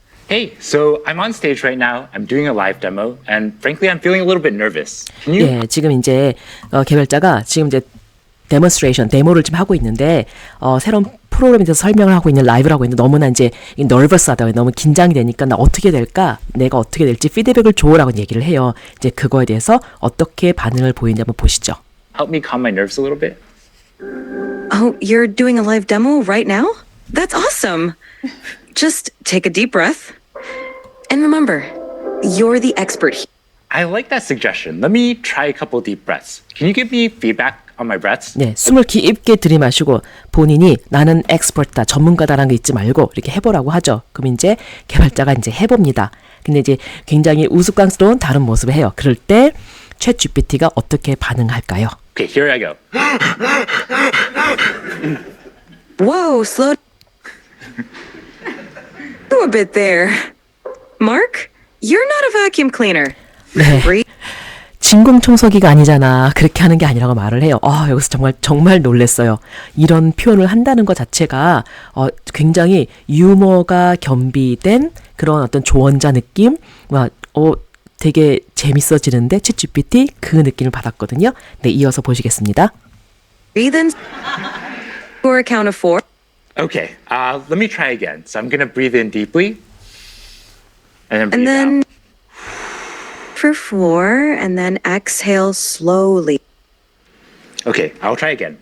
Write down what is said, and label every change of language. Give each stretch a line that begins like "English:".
English: Hey, so I'm on stage right now. I'm doing a live demo, and frankly, I'm feeling a little bit nervous. Can you?
Korean: 예, 지금 이제 개발자가 지금 이제 데모를 지금 하고 있는데 새로운 프로그램에 대해서 설명을 하고 있는 라이브를 하고 있는데 너무나 이제 너버스하다 너무 긴장이 되니까 나 어떻게 될까 내가 어떻게 될지 피드백을 줘라고 얘기를 해요. 이제 그거에 대해서 어떻게 반응을 보이는지 한번 보시죠.
English: Help me calm my nerves a little bit. Oh, you're doing a live demo right now? That's awesome. Just take a deep breath. And remember, you're the expert here. I like that suggestion. Let me try a couple deep breaths. Can you give me feedback on my breaths?
Korean: 네, 숨을 깊게 들이마시고 본인이 나는 엑스퍼트다, 전문가다라는 거 잊지 말고 이렇게 해보라고 하죠. 그럼 이제 개발자가 이제 해봅니다. 근데 이제 굉장히 우스꽝스러운 다른 모습을 해요. 그럴 때 챗GPT가 어떻게 반응할까요?
English: Okay, here I go. Whoa, slow a bit there. Mark, you're not a vacuum cleaner.
Korean: 네.
English: Breathe.
Korean: 진공청소기가 아니잖아. 그렇게 하는 게 아니라고 말을 해요. 여기서 정말 놀랬어요. 이런 표현을 한다는 것 자체가 굉장히 유머가 겸비된 그런 어떤 조언자 느낌? 되게 재밌어지는데 챗GPT 그 느낌을 받았거든요. 네, 이어서 보시겠습니다.
English: Breathe in for a count of 4. Okay, let me try again. So I'm gonna breathe in deeply, and then breathe out. for 4, and then exhale slowly. Okay, I'll try again.